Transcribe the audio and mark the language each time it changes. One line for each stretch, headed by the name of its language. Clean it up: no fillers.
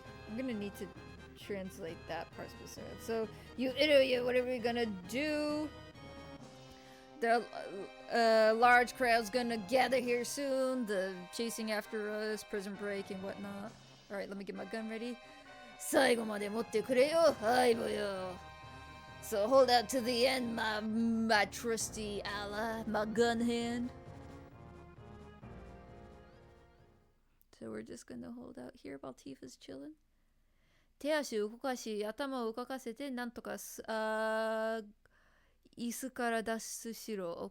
English: I'm gonna need to translate that part specifically. So, you idiot, what are we gonna do? The large crowd's gonna gather here soon. The chasing after us, prison break and whatnot. Alright, let me get my gun ready.
Japanese: 最後まで持ってくれよ、相棒よ。
English: So hold out to the end, my trusty ally, my gun hand. So we're just gonna hold out here while Tifa's chilling.
Japanese: 手足を動かし、頭を動かせて、なんとか椅子から脱出しろ。